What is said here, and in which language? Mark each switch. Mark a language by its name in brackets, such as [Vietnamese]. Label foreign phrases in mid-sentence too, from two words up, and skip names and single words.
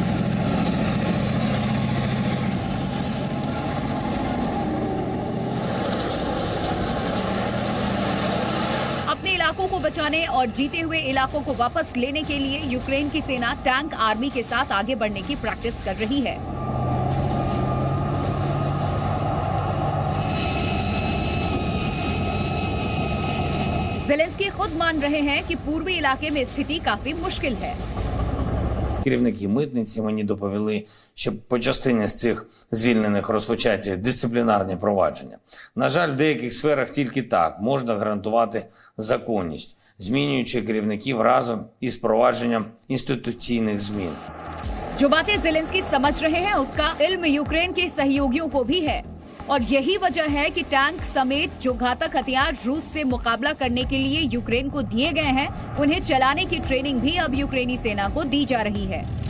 [Hindi] अपने इलाकों को बचाने और जीते हुए इलाकों को वापस लेने के लिए यूक्रेन की सेना टैंक आर्मी के साथ आगे बढ़ने की प्रैक्टिस कर रही है। ज़ेलेंस्की खुद मान रहे हैं कि पूर्वी इलाके में स्थिति काफी मुश्किल है। [Ukrainian] Керівники митниці мені доповіли, що по частині з цих звільнених розпочаті дисциплінарні провадження. На жаль, в деяких сферах тільки так можна гарантувати законність, змінюючи керівників разом із провадженням інституційних змін. [Hindi] जो बातें ज़ेलेंस्की समझ रहे हैं उसका इल्म यूक्रेन के सहयोगियों को भी है और यही वजह है कि टैंक समेत जो घातक हथियार रूस से मुकाबला करने के लिए यूक्रेन को दिए गए हैं, उन्हें चलाने की ट्रेनिंग भी अब यूक्रेनी सेना को दी जा रही है।